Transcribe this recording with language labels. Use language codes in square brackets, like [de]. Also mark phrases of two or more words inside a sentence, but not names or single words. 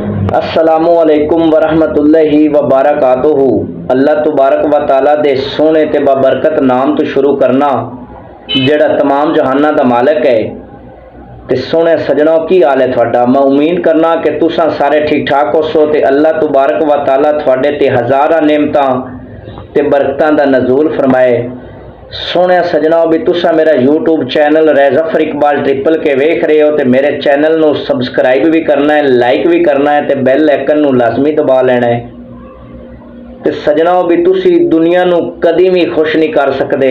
[ar] السلام عليكم ورحمة الله وبركاته. الله تبارك وتعالى [pa] ਦੇ ਸੋਹਣੇ ਤੇ ਬਾਬਰਕਤ ਨਾਮ ਤੋਂ ਸ਼ੁਰੂ ਕਰਨਾ ਜਿਹੜਾ ਤਮਾਮ ਜਹਾਨਾਂ ਦਾ ਮਾਲਕ ਹੈ। ਤੇ ਸੋਹਣੇ ਸੱਜਣੋ ਕੀ ਹਾਲ ਹੈ ਤੁਹਾਡਾ। ਮੈਂ ਉਮੀਦ ਕਰਨਾ ਕਿ ਤੁਸਾਂ ਸਾਰੇ ਠੀਕ ਠਾਕ ਹੋਸੋ ਤੇ [ar] الله تبارك وتعالى [pa] ਤੁਹਾਡੇ ਤੇ ਹਜ਼ਾਰਾਂ ਨੇਮਤਾਂ ਤੇ ਬਰਕਤਾਂ ਦਾ ਨਜ਼ੂਲ ਫ਼ਰਮਾਏ। ਸੋਹਣੇ ਸੱਜਣੋ ਭੀ ਤੁਸਾਂ ਮੇਰਾ [en] YouTube channel [pa] ਰੈਜ਼ਫ਼ਰ ਇਕਬਾਲ ਟ੍ਰਿਪਲ ਕੇ ਵੇਖ ਰਹੇ ਹੋ ਤੋ ਮੇਰੇ ਚੈਨਲ ਨੂੰ ਸਬਸਕ੍ਰਾਈਬ ਭੀ ਕਰਨਾ ਹੈ, ਲਾਈਕ ਭੀ ਕਰਨਾ ਹੈ, ਤੋ [en] bell icon [pa] ਨੂੰ ਲਾਜ਼ਮੀ ਦਬਾ ਲੈਣਾ ਹੈ। ਤੋ ਸੱਜਣੋ ਭੀ ਤੁਸੀ ਦੁਨੀਆ ਨੂੰ ਕਦੀ ਭੀ ਖ਼ੁਸ਼ ਨਹੀਂ ਕਰ ਸਕਦੇ।